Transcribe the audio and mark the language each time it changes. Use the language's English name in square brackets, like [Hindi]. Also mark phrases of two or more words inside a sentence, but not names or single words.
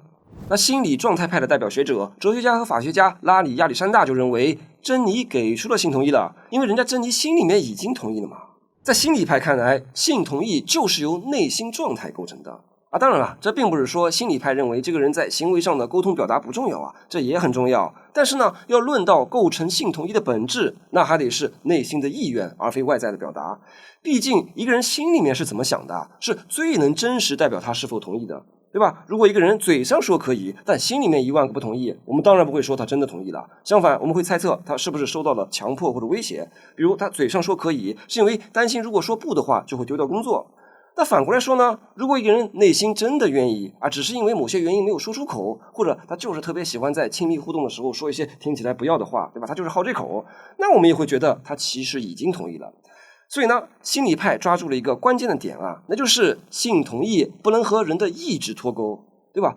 [Chinese] 那心理狀態派的代表學者、哲學家和法學家拉里·亞歷山大就認為，珍妮給出了性同意了，因為人家珍妮心裡面已經同意了嘛。在心理派看來，性同意就是由內心狀態構成的啊。當然了，這並不是說心理派認為這個人在行為上的溝通表達不重要啊，這也很重要。但是呢，要論到構成性同意的本質，那還得是內心的意願，而非外在的表達。畢竟一個人心裡面是怎麼想的，是最能真實代表他是否同意的，對吧？如果一個人嘴上說可以，但心裡面1萬個不同意，我們當然不會說他真的同意了。相反，我們會猜測他是不是受到了強迫或者威脅。比如他嘴上說可以，是因為擔心如果說不的話就會丟掉工作。那反過來說呢，如果一個人內心真的願意啊，只是因為某些原因沒有說出口，或者他就是特別喜歡在親密互動的時候說一些聽起來不要的話，對吧？他就是好這口，那我們也會覺得他其實已經同意了。所以呢，心理派抓住了一個關鍵的點啊，那就是性同意不能和人的意志脫鈎，對吧？